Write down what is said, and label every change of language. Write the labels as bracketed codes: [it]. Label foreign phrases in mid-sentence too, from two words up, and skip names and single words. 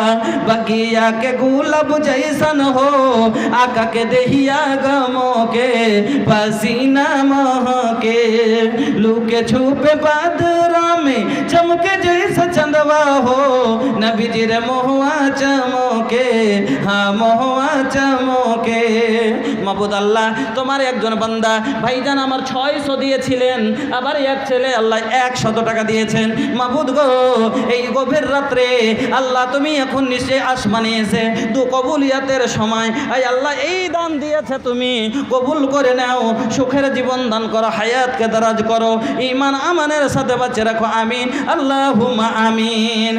[bho] बगिया के गुलाब जैसन हो आका के देहिया गमो के पसीना महके। लुके छुपे बादरा में चमके जैसा चंदवा हो, नबीजी रे महुआ चमके, हाँ महुआ चमके। [bn] মাবুদ আল্লাহ তোমার একজন বান্দা ভাইজান আমার 600 দিয়েছিলেন, আবার এক ছেলে আল্লাহ 100 টাকা দিয়েছেন। মাবুদ গো এই গভীর রাত্রে আল্লাহ তুমি এখন নিশ্চয়ই আসমানে এসে কবুলিয়াতের সময় এই আল্লাহ এই দান দিয়েছে তুমি কবুল করে নাও, সুখের জীবন দান করো, হায়াতকে দারাজ করো, ঈমান আমানের সাথে বাঁচিয়ে রাখো, [ar] آمين اللهم آمين.